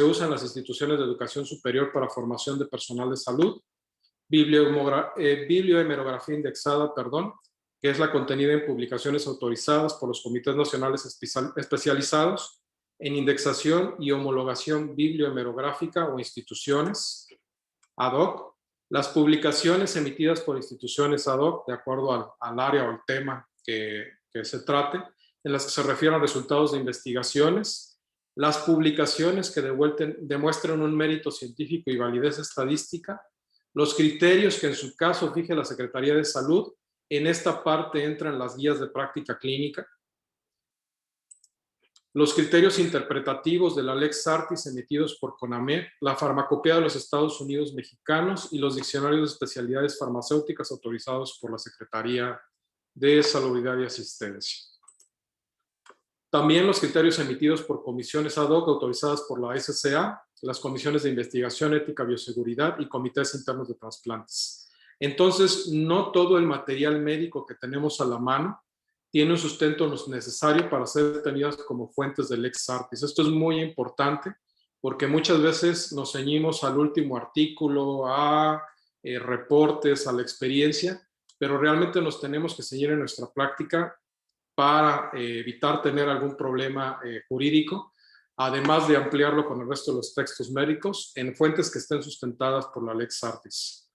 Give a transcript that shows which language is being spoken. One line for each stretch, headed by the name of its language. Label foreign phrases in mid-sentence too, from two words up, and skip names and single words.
Spanish: usa en las instituciones de educación superior para formación de personal de salud, bibliohemerografía indexada, que es la contenida en publicaciones autorizadas por los comités nacionales especializados en indexación y homologación bibliohemerográfica o instituciones
Latin: ad hoc,
Spanish: las publicaciones emitidas por instituciones
Latin: ad hoc,
Spanish: de acuerdo al área o al tema que se trate, en las que se refieren a resultados de investigaciones, las publicaciones que demuestren un mérito científico y validez estadística, los criterios que en su caso fije la Secretaría de Salud. En esta parte entran las guías de práctica clínica, los criterios interpretativos de la
Latin: Lex Artis
Spanish: emitidos por CONAMED, la farmacopea de los Estados Unidos mexicanos y los diccionarios de especialidades farmacéuticas autorizados por la Secretaría de Salubridad y Asistencia. También los criterios emitidos por comisiones
Latin: ad hoc
Spanish: autorizadas por la SCA, las comisiones de investigación, ética, bioseguridad y comités internos de trasplantes. Entonces, no todo el material médico que tenemos a la mano tiene un sustento necesario para ser tenidas como fuentes del
Latin: Lex Artis.
Spanish: Esto es muy importante porque muchas veces nos ceñimos al último artículo, a reportes, a la experiencia, pero realmente nos tenemos que ceñir en nuestra práctica para evitar tener algún problema jurídico, además de ampliarlo con el resto de los textos médicos en fuentes que estén sustentadas por la
Latin: Lex Artis.